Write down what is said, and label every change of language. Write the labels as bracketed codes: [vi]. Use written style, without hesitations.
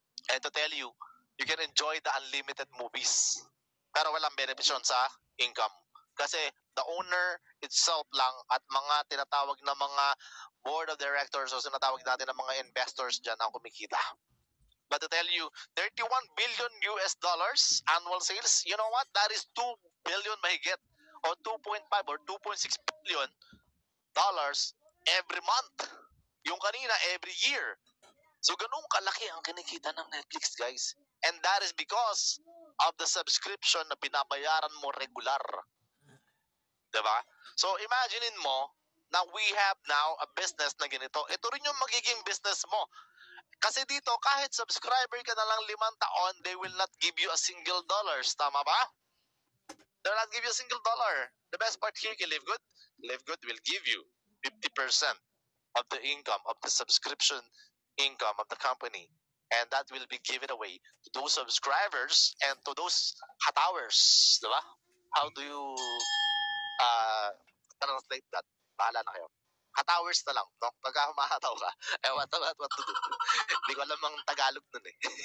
[en] And to tell you, you can enjoy the unlimited movies. [tl] Pero walang benefits yun sa income. Kasi [en] the owner itself [tl] lang at mga tinatawag na mga board of directors o sinatawag natin ng mga investors dyan ang kumikita. [en] But to tell you, $31 billion annual sales, you know what? That is 2 billion [tl] mahigit o [en] 2.5 or 2.6 billion dollars every month. [tl] Yung kanina, [en] every year. [tl] So, ganun kalaki ang kinikita ng Netflix, guys. [en] And that is because of the subscription [tl] na binabayaran mo [en] regular. Diba? So, [tl] imaginein mo na [en] we have now a business na ganito. [tl] Ito rin yung magiging business mo. Kasi dito, kahit subscriber ka na lang 5 taon, [en] they will not give you a single dollars. [tl] Tama ba? [en] They will not give you a single dollar. The best part here, LiveGood, LiveGood will give you 50% of the income of the subscription income of the company. And that will be given away to those subscribers and to those hatowers. Diba? How do you translate that? [tl] Bahala na kayo. Hatowers na lang, no? Pagka humahataw ka, [en] what to do? [tl] Hindi ko alam ang Tagalog nun eh.